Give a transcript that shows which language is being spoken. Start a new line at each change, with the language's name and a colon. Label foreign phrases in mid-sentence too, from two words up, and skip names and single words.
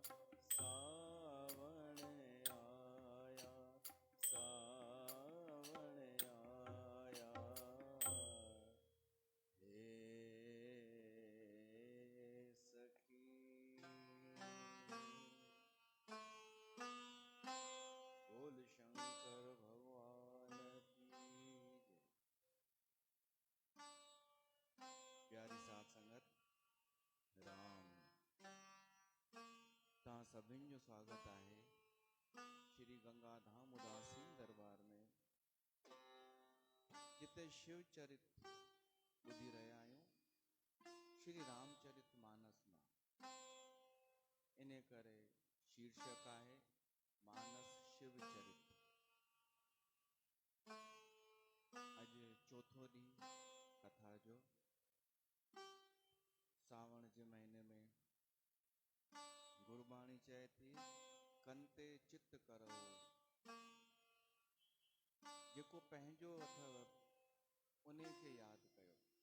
Hindi: सावन आया सावन आया हे सखी बोल शंकर भगवान की जय।
Sindhi: प्यारी साथ संगत राम तव्हां सभिनि जो स्वागत आहे श्री गंगा धाम उदासीन दरबार में, जिते शिव चरित ॿुधी रहिया आहियूं श्री रामचरित मानस मां। इन करे शीर्षक आहे मानस शिव चरित। अॼु चौथो ॾींहुं कथा जो। सावण जे महीने में गुरबाणी चए थी कंते चित करो, जेको पंहिंजो अथव उन खे यादि कयो।